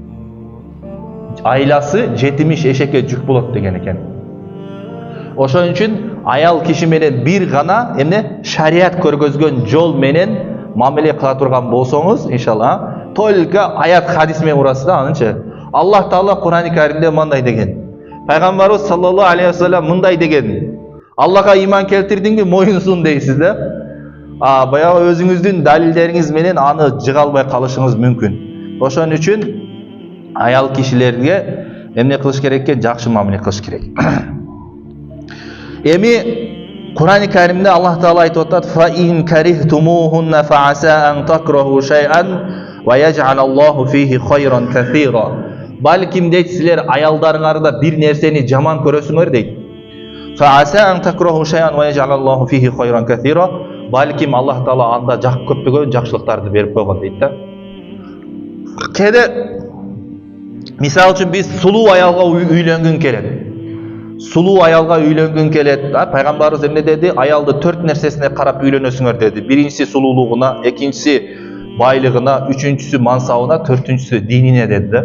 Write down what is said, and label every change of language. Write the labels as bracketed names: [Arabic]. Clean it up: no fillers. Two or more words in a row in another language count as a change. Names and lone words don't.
[Kyrgyz] Айласы 70 эшекке жүк болот деген экен. Ошон үчүн аял киши менен бир гана шариат көргөзгөн жол менен мамиле кыла турган болсоңуз, иншалла, только аят хадис менен урасыз да, анычы. Аллах Таала Кур'ан-ы Каримде мындай деген. Пайгамбарыбыз [Arabic] صلى الله عليه وسلم [Kyrgyz] мындай деген. Аллахка иман келтирдиңби, мойунсун дейсиз да. Баягы өзүңүздүн далилдериңиз менен аны жыга албай калышыңыз мүмкүн. Ошон үчүн аял кишилерге эмне кылыш керек экен? Жакшы мамиле кылыш керек. Эми Кур'ан-ы Каримде Аллах Таала айтып атат: [Arabic] "فإن كرهتموهن فعسى أن تكرهوا شيئا ويجعل الله فيه خيرا كثيرا." [Kyrgyz] Балким дейт, силер аялдарыңарда бир нерсени жаман көрөсүңөр дейт. [Arabic] فعسى أن تكرهوا شيئا ويجعل الله فيه خيرا كثيرا. [Kyrgyz] Балким Аллах Таала анда көптөгөн жакшылыктарды берип койгон дейт да. Кээде мисал үчүн биз сулуу аялга үйлөнгүн келет. Сулуу аялга үйлөнгүн келет. Пайгамбарыбыз эмне деди? Аялды 4 нерсесине карап үйлөнөсүңөр деди. Биринчиси сулуулугуна, экинчиси байлыгына, үчүнчүсү мансабына, төртүнчүсү динине деди.